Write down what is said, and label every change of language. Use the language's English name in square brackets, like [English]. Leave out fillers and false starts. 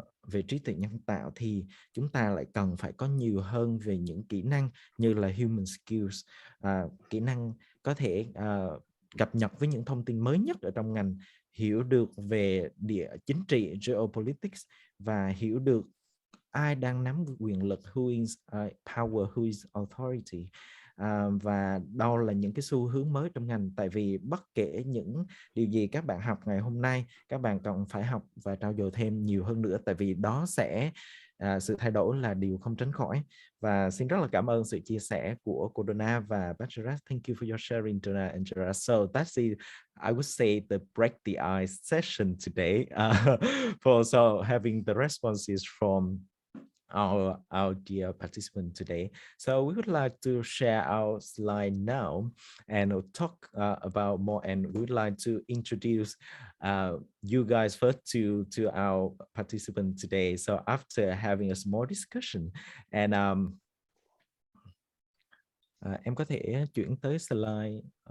[Vietnamese] về trí tuệ nhân tạo thì chúng ta lại cần phải có nhiều hơn về những kỹ năng như là human skills, kỹ năng có thể cập nhật với những thông tin mới nhất ở trong ngành, hiểu được về địa chính trị geopolitics và hiểu được ai đang nắm quyền lực, [English] who is power, who is authority, [Vietnamese] và đâu là những cái xu hướng mới trong ngành. Tại vì bất kể những điều gì các bạn học ngày hôm nay, các bạn cần phải học và trau dồi thêm nhiều hơn nữa, tại vì đó sẽ sự thay đổi là điều không tránh khỏi. Và xin rất là cảm ơn sự chia sẻ của cô Donna và bác Gerard. [English] Thank you for your sharing, Donna and Gerard. So that's it. I would say the break the ice session today, for so having the responses from our dear participant today. So we would like to share our slide now and we'll talk about more, and we would like to introduce you guys first to our participant today. So after having a small discussion, and [Vietnamese] em có thể chuyển tới slide.